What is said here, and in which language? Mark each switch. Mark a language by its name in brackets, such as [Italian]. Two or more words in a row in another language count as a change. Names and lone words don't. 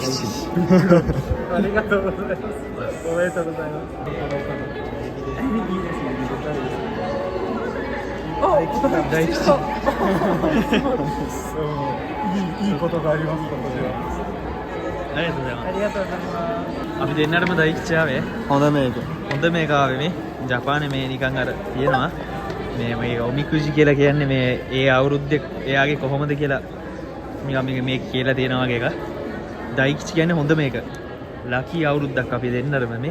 [Japanese] ありがとうございます。おめでとうございます。いいですね。大吉。いいことがあります。ここでは。ありがとうございます。ありがとうございます。 [Sinhala] අපි දෙන්නටම දෛක්ෂ ආවේ. හොඳ මේක. හොඳ මේක ආවේ මේ. ජපානයේ මේ නිකන් අර තියෙනවා. මේ ඔමිකුජි කියලා කියන්නේ මේ ඒ අවුරුද්දේ එයාගේ කොහොමද කියලා නිකන් මේක කියලා තියෙනවා වගේ එකක්. දෛක්ෂ කියන්නේ හොඳ මේක. ලකි අවුරුද්දක් අපි දෙන්නරම මේ.